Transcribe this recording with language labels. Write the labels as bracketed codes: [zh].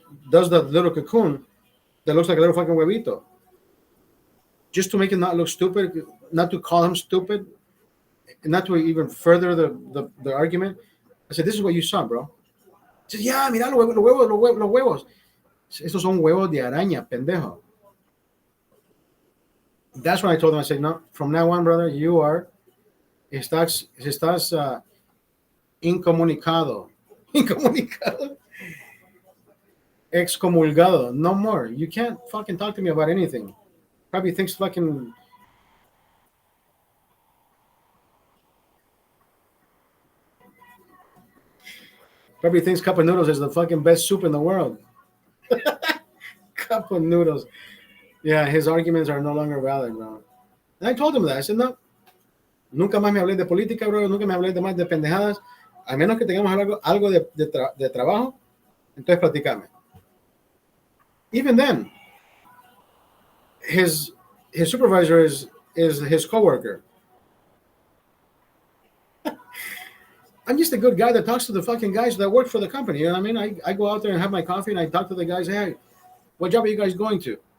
[en] Does the little cocoon that looks like a little fucking huevito. Just to make him not look stupid, not to call him stupid, and not to even further the argument. I said, this is what you saw, bro. He said, yeah, [es] mira los huevos. Estos son huevos de araña, pendejo. [en] That's when I told him, I said, no, from now on, brother, [es] estás incomunicado. Incomunicado. Excomulgado. [en] No more. You can't fucking talk to me about anything. Probably thinks fucking. Probably thinks cup of noodles is the fucking best soup in the world. Cup of noodles. Yeah, his arguments are no longer valid, bro. And I told him that. I said, no, [es] nunca más me hablé de política, bro. Nunca me hablé de más de pendejadas. A menos que tengamos algo de trabajo, entonces platicame. [en] Even then, his supervisor is his coworker. I'm just a good guy that talks to the fucking guys that work for the company. You know what I mean? I go out there and have my coffee and I talk to the guys. Hey, what job are you guys going to?